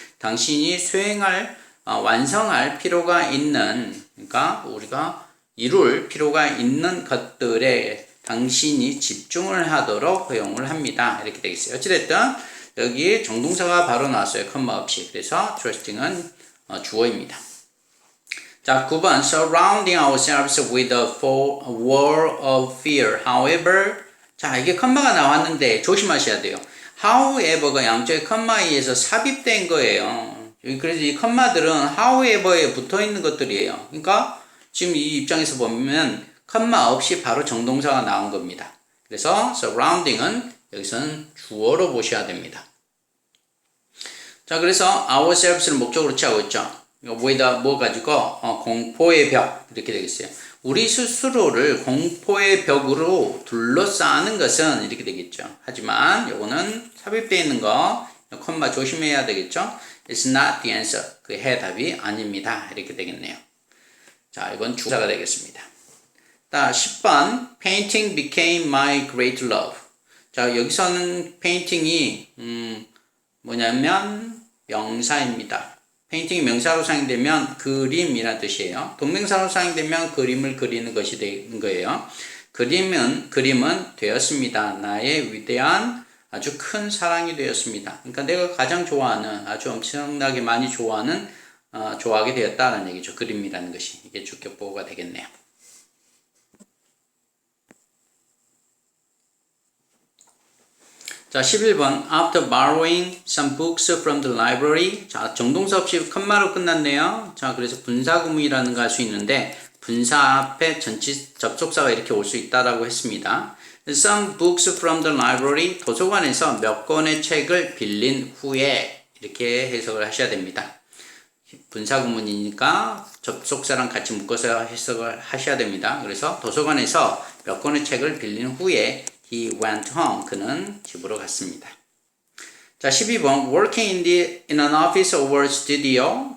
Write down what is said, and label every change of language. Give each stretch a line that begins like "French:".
Korean: 당신이 수행할 완성할 필요가 있는 그러니까 우리가 이룰 필요가 있는 것들에 당신이 집중을 하도록 허용을 합니다. 이렇게 되겠어요. 어찌됐든 여기 정동사가 바로 나왔어요. 컴마 없이. 그래서 trusting은 주어입니다.
English: 자, 9번 surrounding ourselves with a wall of fear.
Korean: However, 자 이게 컴마가 나왔는데 조심하셔야 돼요. However가 양쪽에 컴마에 의해서 삽입된 거예요. 그래서 이 컴마들은 however에 붙어 있는 것들이에요. 그러니까 지금 이 입장에서 보면 컴마 없이 바로 정동사가 나온 겁니다. 그래서 surrounding은 여기서는 주어로 보셔야 됩니다. 자, 그래서 ourselves를 목적으로 취하고 있죠. with 뭐 가지고 공포의 벽 이렇게 되겠어요. 우리 스스로를 공포의 벽으로 둘러싸는 것은 이렇게 되겠죠. 하지만 요거는 삽입되어 있는 거 콤마 조심해야 되겠죠.
English: It's not the answer.
Korean: 그 해답이 아닙니다. 이렇게 되겠네요. 자, 이건 주사가 되겠습니다.
English: 자, 10번 Painting became my great love.
Korean: 자, 여기서는 painting이 뭐냐면 명사입니다. 페인팅이 명사로 사용되면 그림이라는 뜻이에요. 동명사로 사용되면 그림을 그리는 것이 되는 거예요. 그림은 되었습니다. 나의 위대한 아주 큰 사랑이 되었습니다. 그러니까 내가 가장 좋아하는 아주 엄청나게 많이 좋아하게 되었다는 얘기죠. 그림이라는 것이. 이게 주격 보호가 되겠네요.
English: 자, 11번 After borrowing some books from the library.
Korean: 자, 정동사 없이 컴마로 끝났네요. 자, 그래서 분사구문이라는 거 할 수 있는데 분사 앞에 전치 접속사가 이렇게 올 수 있다라고 했습니다.
English: Some books from the library.
Korean: 도서관에서 몇 권의 책을 빌린 후에 이렇게 해석을 하셔야 됩니다. 분사구문이니까 접속사랑 같이 묶어서 해석을 하셔야 됩니다. 그래서 도서관에서 몇 권의 책을 빌린 후에
English: He went home.
Korean: 그는 집으로 갔습니다. 자, 12번
English: Working in an office or studio.